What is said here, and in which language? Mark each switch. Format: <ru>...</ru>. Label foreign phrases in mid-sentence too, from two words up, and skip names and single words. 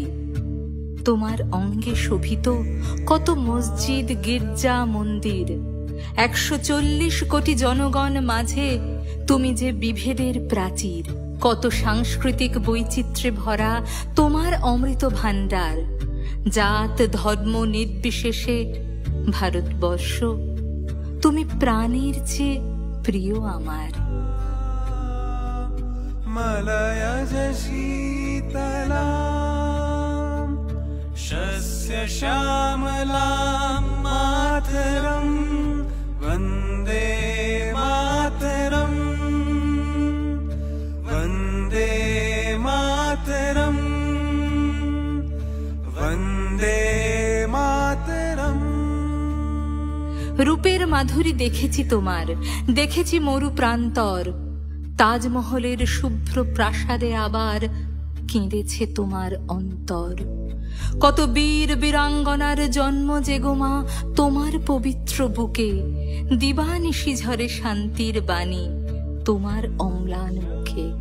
<bn>তোমার অঙ্গে শোভিত কত মসজিদ গির্জা মন্দির, 140 কোটি জনগণ মাঝে তুমি যে বিভেদের প্রাচীর। কত সাংস্কৃতিক বৈচিত্র্যে ভরা তোমার অমৃত ভাণ্ডার, জাত ধর্ম নির্বিশেষে ভারতবর্ষ তুমি প্রাণের চেয়ে প্রিয় আমার।</bn> <sa>मलयज शीतलां शस्य श्यामलां मातरं वन्दे मातरं वन्दे मातरं वन्दे मातरं।</sa> <bn>রূপের মাধুরী দেখেছি তোমার, দেখেছি মরু প্রান্তর। তাজমহলের শুভ্র প্রাসাদে আবার কেঁদেছে তোমার অন্তর। কত বীর বীরাঙ্গনার জন্ম যে গোমা তোমার পবিত্র বুকে, দিবানিশি ঝরে শান্তির বাণী তোমার অম্লান মুখে।</bn>